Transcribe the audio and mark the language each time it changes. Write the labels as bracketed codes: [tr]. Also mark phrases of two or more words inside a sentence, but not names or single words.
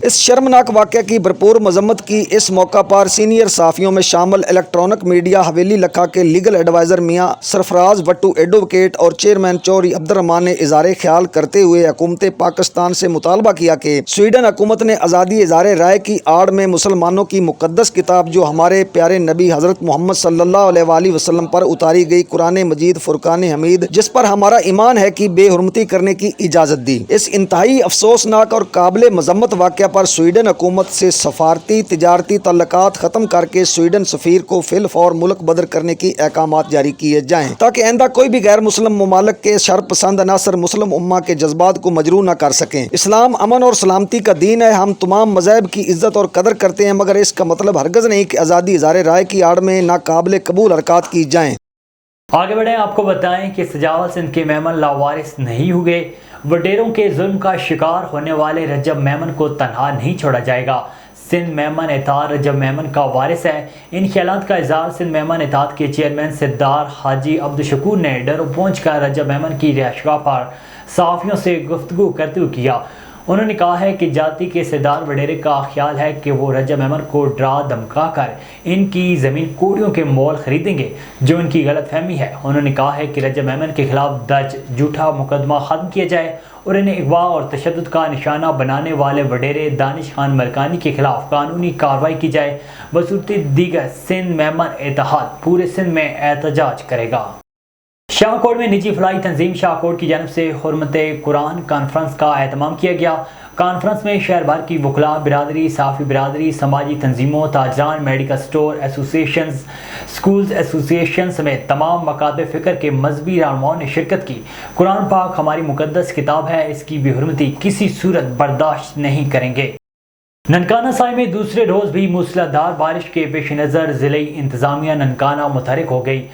[ur] اس شرمناک واقعہ کی بھرپور مذمت کی۔ اس موقع پر سینئر صحافیوں میں شامل الیکٹرانک میڈیا حویلی لکھا کے لیگل ایڈوائزر میاں سرفراز وٹو ایڈوکیٹ اور چیئرمین چوری عبد الرحمان نے اظہار خیال کرتے ہوئے حکومت پاکستان سے مطالبہ کیا کہ سویڈن حکومت نے آزادی اظہار رائے کی آڑ میں مسلمانوں کی مقدس کتاب جو ہمارے پیارے نبی حضرت محمد صلی اللہ علیہ وآلہ وسلم پر اتاری گئی قرآن مجید فرقان حمید، جس پر ہمارا ایمان ہے کہ بے حرمتی کرنے کی اجازت دی۔ اس انتہائی افسوسناک اور قابل مذمت واقعہ پر سویڈن حکومت سے سفارتی تجارتی تعلقات ختم کرکے سویڈن سفیر کو فی الفور ملک بدر کرنے کی احکامات جاری کیے جائیں تاکہ آئندہ کوئی بھی غیر مسلم ممالک کے شر پسند عناصر مسلم امہ کے جذبات کو مجروح نہ کر سکیں. اسلام امن اور سلامتی کا دین ہے۔ ہم تمام مذاہب کی عزت اور قدر کرتے ہیں، مگر اس کا مطلب ہرگز نہیں کہ آزادی اظہار رائے کی آڑ میں ناقابل قبول حرکت کی جائیں. آگے بڑھے، آپ کو بتائیں کہ سجاول سندھ کے میمن لاوارث نہیں ہوئے. وڈیروں کے ظلم کا شکار ہونے والے رجب میمن کو تنہا نہیں چھوڑا جائے گا. سندھ میمن اتحاد رجب میمن کا وارث ہے. ان خیالات کا اظہار سندھ میمن اتحاد کے چیئرمین سردار حاجی عبدالشکور نے ڈرو پہنچ کر رجب میمن کی رہائش گاہ پر صحافیوں سے گفتگو کرتے ہوئے کیا. انہوں نے کہا ہے کہ ذات کے سردار وڈیرے کا خیال ہے کہ وہ رجب میمن کو ڈرا دھمکا کر ان کی زمین کوڑیوں کے مول خریدیں گے، جو ان کی غلط فہمی ہے. انہوں نے کہا ہے کہ رجب میمن کے خلاف درج جھوٹا مقدمہ ختم کیا جائے اور انہیں اغوا اور تشدد کا نشانہ بنانے والے وڈیرے دانش خان ملکانی کے خلاف قانونی کارروائی کی جائے. بصورت دیگر سندھ میمن اتحاد پورے سندھ میں احتجاج کرے گا. شاہکوٹ میں نجی فلاحی تنظیم شاہکوٹ کی جانب سے حرمت قرآن کانفرنس کا اہتمام کیا گیا. کانفرنس میں شہر بھر کی وکلا برادری، صحافی برادری، سماجی تنظیموں، تاجران, [en] medical store association, schools association [ur] سمیت تمام مکاتب فکر کے مذہبی رہنماؤں نے شرکت کی. قرآن پاک ہماری مقدس کتاب ہے، اس کی بے حرمتی کسی صورت برداشت نہیں کریں گے. ننکانہ صاحب میں دوسرے روز بھی موسلا دھار بارش کے پیش نظر ضلع انتظامیہ ننکانہ متحرک ہو گئی.